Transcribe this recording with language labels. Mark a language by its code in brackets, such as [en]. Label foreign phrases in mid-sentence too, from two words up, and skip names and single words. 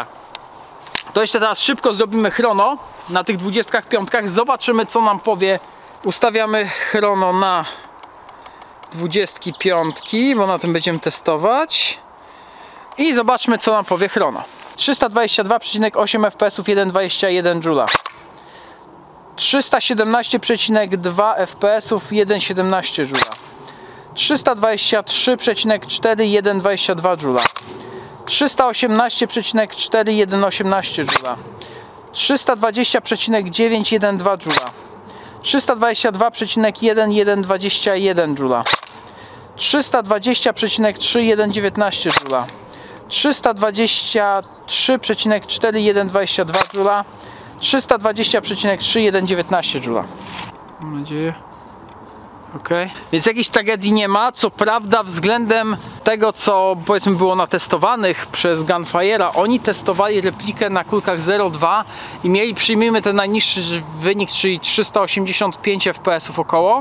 [pl] To jeszcze teraz szybko zrobimy chrono na tych 25. Zobaczymy, co nam powie. Ustawiamy chrono na 25, bo na tym będziemy testować. I zobaczmy, co nam powie chrono. 322,8 fps 1,21 Joule. 317,2 fps 1,17 Joule. 323,4 1,22 Joule. 318,4 1,18 Joule. 320,9 1,2 Joule. 322,1 1,21 Joule. 320,3 1,19 Joule. 323,4 1,22 Joule. 320,3 1,19 Joule. Mam nadzieję. Ok, więc jakiejś tragedii nie ma. Co prawda względem tego, co powiedzmy było natestowanych przez Gunfire'a, oni testowali replikę na kulkach 0,2 i mieli, przyjmijmy ten najniższy wynik, czyli 385 fps około.